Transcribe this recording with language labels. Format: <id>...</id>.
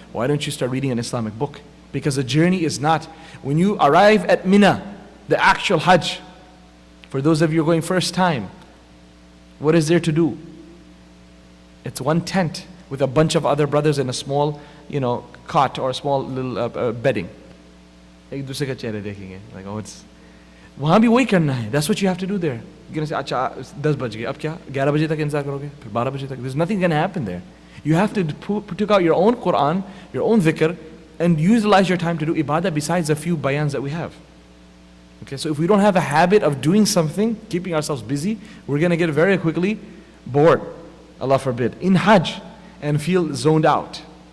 <en>Why don't you start reading an Islamic book? Because the journey is not, when you arrive at Mina, the actual Hajj, for those of you going first time, what is there to do? It's one tent with a bunch of other brothers in a small, cot or a small little bedding. Like, oh, it's.</en> <hi>वहाँ भी वही करना है.</hi> <en>That's what you have to do there. You're going to say,</en> <hi>अच्छा 10 बज गए, अब क्या 11 बजे तक इंतजार करोगे, फिर 12 बजे तक.</hi> <en>There's nothing going to happen there. You have to take out your own Quran, your own dhikr, and utilize your time to do ibadah besides a few bayans that we have. Okay, so if we don't have a habit of doing something, keeping ourselves busy, we're going to get very quickly bored, Allah forbid, in Hajj, and feel zoned out.</en>